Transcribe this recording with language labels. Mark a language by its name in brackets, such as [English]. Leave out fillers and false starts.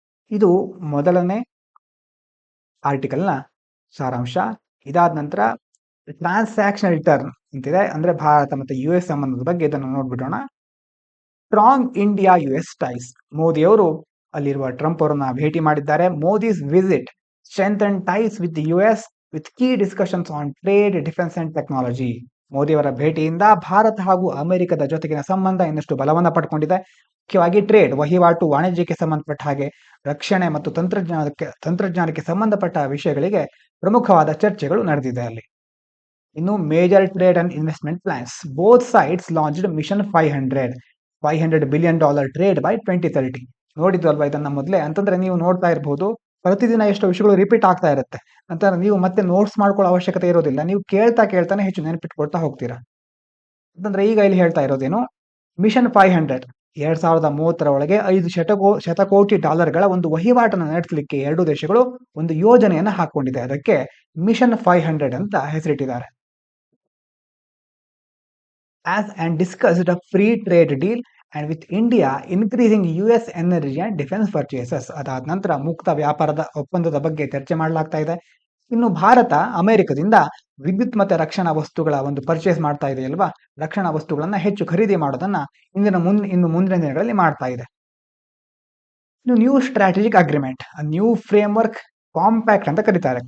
[Kannada] ಇದು ಮೊದಲನೇ ಆರ್ಟಿಕಲ್ನ ಸಾರಾಂಶ. ಇದಾದ ನಂತರ ಟ್ರಾನ್ಸಾಕ್ಷನ್ ರಿಟರ್ನ್ ಅಂತಿದೆ, ಅಂದ್ರೆ ಭಾರತ ಮತ್ತೆ US ಸಂಬಂಧದ ಬಗ್ಗೆ. ಇದನ್ನು ನೋಡ್ಬಿಡೋಣ. [English] Strong India US ties. [Kannada] Modi ಅವರು ಅಲ್ಲಿರುವ ಟ್ರಂಪ್ ಅವರನ್ನ ಭೇಟಿ ಮಾಡಿದ್ದಾರೆ. [English] Modi's visit strengthen ties with US with key discussions on trade, defense and technology. [Kannada] ಮೋದಿಯವರ ಭೇಟಿಯಿಂದ ಭಾರತ ಹಾಗೂ ಅಮೆರಿಕದ ಜೊತೆಗಿನ ಸಂಬಂಧ ಇನ್ನಷ್ಟು ಬಲವನ್ನ ಪಡ್ಕೊಂಡಿದೆ. ಮುಖ್ಯವಾಗಿ ಟ್ರೇಡ್, ವಹಿವಾಟು, ವಾಣಿಜ್ಯಕ್ಕೆ ಸಂಬಂಧಪಟ್ಟ ಹಾಗೆ ರಕ್ಷಣೆ ಮತ್ತು ತಂತ್ರಜ್ಞಾನಕ್ಕೆ ಸಂಬಂಧಪಟ್ಟ ವಿಷಯಗಳಿಗೆ ಪ್ರಮುಖವಾದ ಚರ್ಚೆಗಳು ನಡೆದಿದೆ ಅಲ್ಲಿ. [English] ಇನ್ನು major trade and investment plans, both sides launched mission 500 billion dollar trade by 2030. [Kannada] ನೋಡಿದ್ವಲ್ವಾ ಇದನ್ನ ಮೊದಲೇ? ಅಂತಂದ್ರೆ ನೀವು ನೋಡ್ತಾ ಇರಬಹುದು, ಪ್ರತಿದಿನ ಎಷ್ಟು ವಿಷಯಗಳು ರಿಪೀಟ್ ಆಗ್ತಾ ಇರುತ್ತೆ. ನಂತರ ನೀವು ಮತ್ತೆ ನೋಟ್ಸ್ ಮಾಡ್ಕೊಳ್ಳೋ ಅವಶ್ಯಕತೆ ಇರೋದಿಲ್ಲ, ನೀವು ಕೇಳ್ತಾನೆ ಹೆಚ್ಚು ನೆನಪಿಟ್ಕೊಳ್ತಾ ಹೋಗ್ತೀರಾ. ಅಂತಂದ್ರೆ ಈಗ ಇಲ್ಲಿ ಹೇಳ್ತಾ ಇರೋದೇನು, ಮಿಷನ್ 500 2030 ಒಳಗೆ 5 ಶತಕೋಟಿ ಡಾಲರ್ಗಳ ಒಂದು ವಹಿವಾಟನ್ನು ನಡೆಸಲಿಕ್ಕೆ ಎರಡು ದೇಶಗಳು ಒಂದು ಯೋಜನೆಯನ್ನ ಹಾಕೊಂಡಿದೆ. ಅದಕ್ಕೆ ಮಿಷನ್ 500 ಅಂತ ಹೆಸರಿಟ್ಟಿದ್ದಾರೆ. [English] as and discussed a free trade deal and with India increasing US energy and defense purchases. [Kannada] ಅದಾದ ನಂತರ ಮುಕ್ತ ವ್ಯಾಪಾರದ ಒಪ್ಪಂದದ ಬಗ್ಗೆ ಚರ್ಚೆ ಮಾಡಲಾಗ್ತಾ ಇದೆ. ಇನ್ನು ಭಾರತ ಅಮೆರಿಕದಿಂದ ವಿದ್ಯುತ್ ಮತ್ತೆ ರಕ್ಷಣಾ ವಸ್ತುಗಳ ಒಂದು ಪರ್ಚೇಸ್ ಮಾಡ್ತಾ ಇದೆ ಅಲ್ವಾ, ರಕ್ಷಣಾ ವಸ್ತುಗಳನ್ನ ಹೆಚ್ಚು ಖರೀದಿ ಮಾಡೋದನ್ನ ಇನ್ನು ಮುಂದಿನ ದಿನಗಳಲ್ಲಿ ಮಾಡ್ತಾ ಇದೆ. ಇನ್ನು new strategic agreement, new framework compact ಅಂತ ಕರೀತಾರೆ.